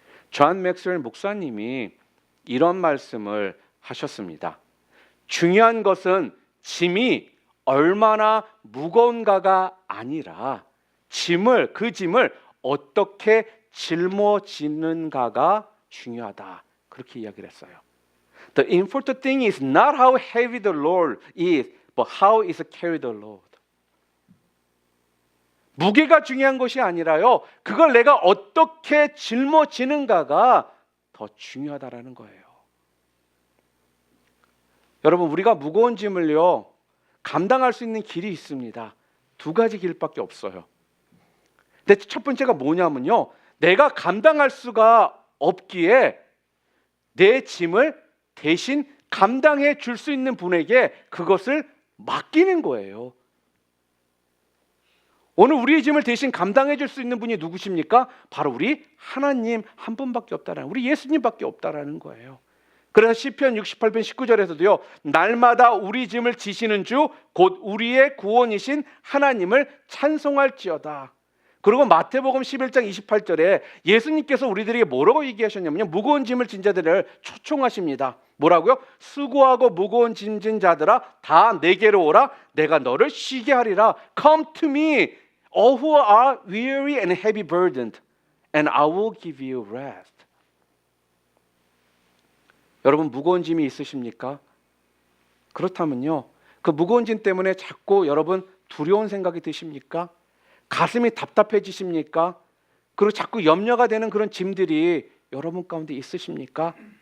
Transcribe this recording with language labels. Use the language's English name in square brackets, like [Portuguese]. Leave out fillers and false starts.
[Korean] 존 맥스웰 목사님이 이런 말씀을 하셨습니다. 중요한 것은 짐이 얼마나 무거운가가 아니라 그 짐을 어떻게 짊어지는가가 중요하다. 그렇게 이야기를 했어요. [English] The important thing is not how heavy the load is, but how is carried the load. [Korean] 무게가 중요한 것이 아니라요, 그걸 내가 어떻게 짊어지는가가 더 중요하다라는 거예요. 여러분, 우리가 무거운 짐을요 감당할 수 있는 길이 있습니다. 두 가지 길밖에 없어요. 근데 첫 번째가 뭐냐면요, 내가 감당할 수가 없기에 내 짐을 대신 감당해 줄 수 있는 분에게 그것을 맡기는 거예요. 오늘 우리의 짐을 대신 감당해 줄 수 있는 분이 누구십니까? 바로 우리 하나님 한 분밖에 없다라는, 우리 예수님밖에 없다라는 거예요. 그래서 시편 68편 19절에서도요, 날마다 우리 짐을 지시는 주 곧 우리의 구원이신 하나님을 찬송할지어다. 그리고 마태복음 11장 28절에 예수님께서 우리들에게 뭐라고 얘기하셨냐면요, 무거운 짐을 진 자들을 초청하십니다. 뭐라고요? 수고하고 무거운 짐진 자들아 다 내게로 오라, 내가 너를 쉬게 하리라. [English] Come to me, all who are weary and heavy burdened, and I will give you rest. [Korean] 여러분, 무거운 짐이 있으십니까? 그렇다면요, 그 무거운 짐 때문에 자꾸 여러분 두려운 생각이 드십니까? 가슴이 답답해지십니까? 그리고 자꾸 염려가 되는 그런 짐들이 여러분 가운데 있으십니까?